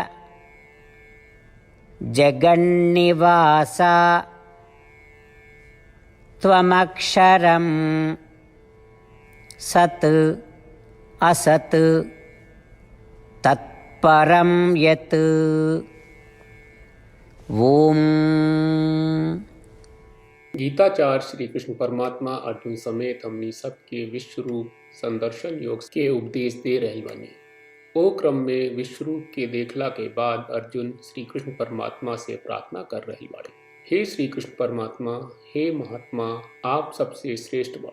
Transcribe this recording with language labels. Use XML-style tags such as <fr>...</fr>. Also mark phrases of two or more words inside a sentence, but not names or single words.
<sa>जगन्निवास त्वमक्षरं सत् असत् तत्परं यत्। ओम।</sa> <bho>गीताचार्य श्री कृष्ण परमात्मा अर्जुन समेत हमनी सबके विश्वरूप संदर्शन योग के उपदेश दे रहे बानी। ओ क्रम में विश्वरूप के देखला के बाद अर्जुन श्री कृष्ण परमात्मा से प्रार्थना कर रहे बाड़े। हे श्री कृष्ण परमात्मा, हे महात्मा, आप सबसे श्रेष्ठ बा।</bho>